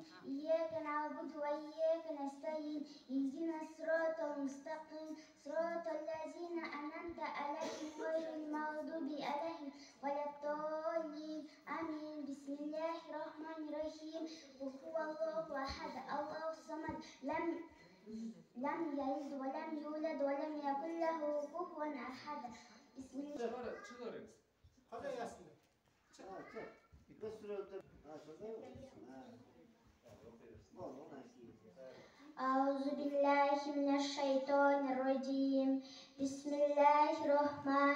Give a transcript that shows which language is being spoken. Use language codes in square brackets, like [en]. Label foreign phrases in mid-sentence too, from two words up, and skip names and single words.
[ar] إياك نعبد وإياك نستعين اهدنا الصراط المستقيم. صراط الذين أنعمت عليهم غير المغضوب عليهم ولا الضالين. Amin. بسم الله الرحمن الرحيم. قل هو الله أحد الله الصمد. لم يلد ولم يولد ولم يكن له كفوا أحد بسم الله أعوذ بالله من الشيطان الرجيم بسم الله الرحمن